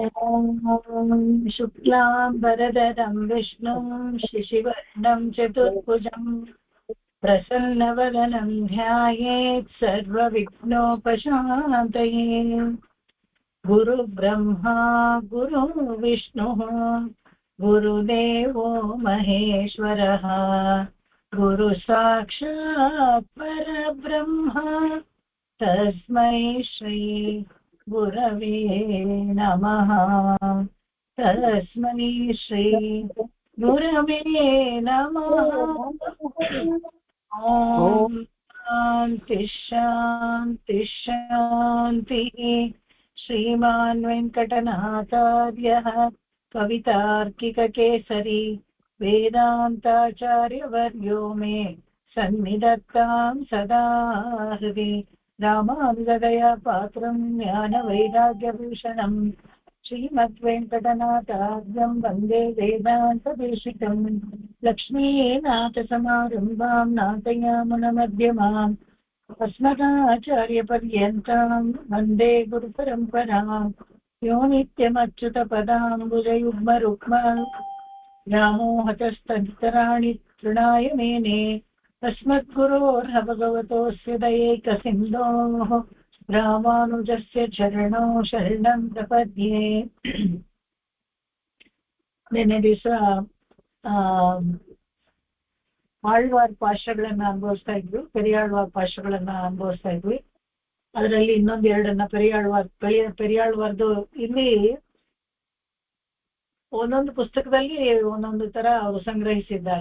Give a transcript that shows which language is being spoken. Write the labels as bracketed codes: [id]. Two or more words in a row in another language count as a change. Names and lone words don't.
[sa] ಶುಕ್ಲಾಂಬರಧರಂ ವಿಷ್ಣುಂ ಶಶಿವರ್ಣಂ ಚತುರ್ಭುಜಂ ಪ್ರಸನ್ನವದನಂ ಧ್ಯಾಯೇತ್ ಸರ್ವವಿಘ್ನೋಪಶಾಂತಯೇ. ಗುರು ಬ್ರಹ್ಮಾ ಗುರು ವಿಷ್ಣುಃ ಗುರುದೇವೋ ಮಹೇಶ್ವರಃ ಗುರು ಸಾಕ್ಷಾತ್ ಪರಬ್ರಹ್ಮ ತಸ್ಮೈ ಶ್ರೀ ಗುರವೇ ನಮಃ. ತಸ್ಮೈ ಶ್ರೀ ಗುರವೇ ನಮಃ. ಓಂ ಶಾಂತಿ ಶಾಂತಿ ಶಾಂತಿ. ಶ್ರೀಮಾನ್ ವೆಂಕಟನಾಥಾರ್ಯಃ ಕವಿತಾರ್ಕಿಕಕೇಸರಿ ವೇದಾಂತಾಚಾರ್ಯವರ್ಯೋ ಮೇ ಸನ್ನಿಧತ್ತಾಂ ಸದಾ ಹೃದಿ. ರಾಮಾನುಜದಯಾ ಪಾತ್ರಂ ಜ್ಞಾನವೈರಾಗ್ಯಭೂಷಣಂ ಶ್ರೀಮದ್ವೆಂಕಟನಾಥಾರ್ಯಂ ವಂದೇ ವೇದಾಂತದೇಶಿಕಂ. ಲಕ್ಷ್ಮೀನಾಥಸಮಾರಂಭಾಂ ನಾಥಯಾಮುನಮಧ್ಯಮಾಂ अस्मदाचार्यपर्यन्तां वन्दे गुरुपरम्परां. यो नित्यमच्युतपदाम्बुजयुग्मरुक्म व्यामोहतस्तदितराणि तृणाय मेने. तस्मद्गुरोर्ह भगवतोऽस्य दयैकसिन्धोः रामानुजस्य चरणौ शरणं प्रपद्ये. [kn] ನಿನ್ನೆ ದಿವಸ ಆಳ್ವಾರ್ ಪಾಶಗಳನ್ನ ಅನುಭವಿಸ್ತಾ ಇದ್ವಿ, ಪೆರಿಯಾಳ್ವಾರ್ ಪಾಶಗಳನ್ನ ಅನುಭವಿಸ್ತಾ ಇದ್ವಿ. ಅದರಲ್ಲಿ ಇನ್ನೊಂದೆರಡನ್ನ ಪೆರಿಯಾಳ್ವಾರ್ದು ಇಲ್ಲಿ ಒಂದೊಂದು ಪುಸ್ತಕದಲ್ಲಿ ಒಂದೊಂದು ತರ ಅವರು ಸಂಗ್ರಹಿಸಿದ್ದಾರೆ.